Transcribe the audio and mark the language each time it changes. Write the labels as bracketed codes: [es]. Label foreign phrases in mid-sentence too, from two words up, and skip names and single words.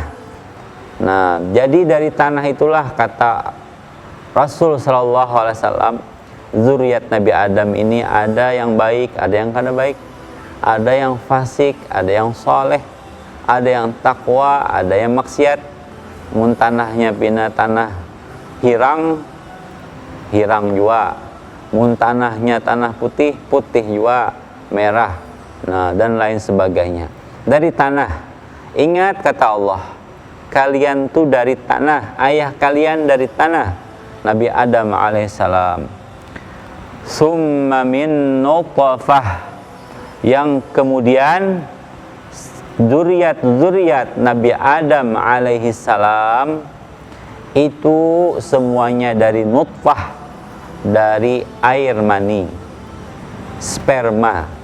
[id] Nah, jadi dari tanah itulah kata Rasul [ar] صلى الله عليه وسلم, [id] zuriat Nabi Adam ini ada yang baik, ada yang kada baik, ada yang fasik, ada yang soleh, ada yang takwa, ada yang maksiat. [bjn] Mun tanahnya pina tanah hirang, hirang jua. Mun tanahnya tanah putih, putih jua, merah. [id] Nah, dan lain sebagainya. Dari tanah. Ingat kata Allah, kalian tuh dari tanah, ayah kalian dari tanah. Nabi Adam alaihissalam. [ar] ثم من نطفة, [id] yang kemudian zuriat Nabi Adam alaihissalam itu semuanya dari nutfah, dari air mani, sperma.